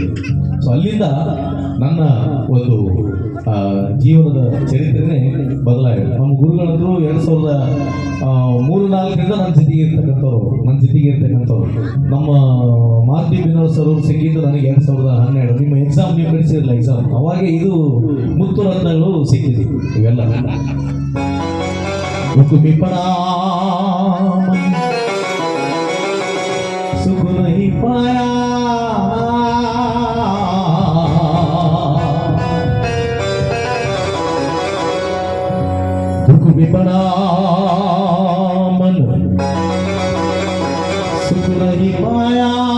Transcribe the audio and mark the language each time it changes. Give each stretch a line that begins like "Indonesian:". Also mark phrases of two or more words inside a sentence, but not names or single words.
Kannada: ಸೊ ಅಲ್ಲಿಂದ ನನ್ನ ಒಂದು ಜೀವನದ ಚರಿತ್ರೆನೇ ಬದಲಾಗಿದೆ. ನಮ್ಮ ಗುರುಗಳಂದ್ರು 2003-4ರಿಂದ ನನ್ನ ಜೊತೆಗೆ ಇರ್ತಕ್ಕಂಥವ್ರು. ನಮ್ಮ ಮಾರುತಿ ಬಿನೋದ್ ಸರ್ ಅವರು ಸಂಗೀತ ನನಗೆ 2012 ನಿಮ್ಮ ಎಕ್ಸಾಮ್ ನೀವು ನಡೆಸಿರಲಿಲ್ಲ ಎಕ್ಸಾಮ್, ಅವಾಗ ಇದು ಮುತ್ತು ರತ್ನಗಳು ಸಿಕ್ಕಿದೆ ಇವೆಲ್ಲ.
Hindi: सुख नहीं पाया दुख भी बड़ा मन सुख नहीं पाया